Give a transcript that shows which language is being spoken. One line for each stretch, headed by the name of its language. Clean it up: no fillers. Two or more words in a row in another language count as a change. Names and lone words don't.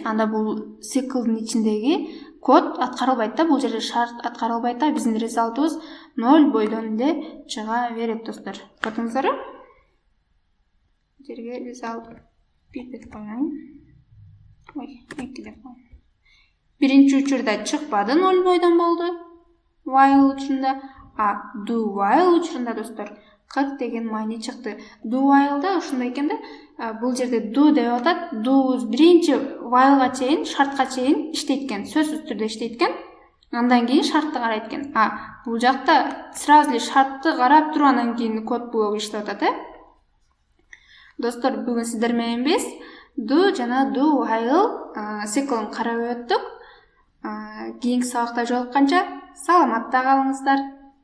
Kyrgyz: Анда бул циклдын ичиндеги код аткарылбайт да, бул жерде шарт аткарылбайт да, биздин результубуз 0 бойдон эле чыга берет достор. Көрдүңүздөрбү? Жерге result 1 деп коеюн. 2 деп коеюн. Биринчи учурда чыкпады, 0 бойдон болду. While учурунда,
English: do while
Kyrgyz: учурунда достор 40 деген маани чыкты.
English: Do while'да
Kyrgyz: ушундай экен да. Бул жерде do деп атат. Do биринчи while'га чейин, шартка чейин иштейт экен, сөзсүз түрдө иштейт экен. Андан кийин шартты карайт экен. Бул жакта сразу эле шартты карап туруп андан кийин код блогу иштеп атат, Достор, бүгүн сиздер менен биз do жана
English: do while
Kyrgyz: циклын карап өттүк. Кийинки сабакта жолукканча саламатта калыңыздар.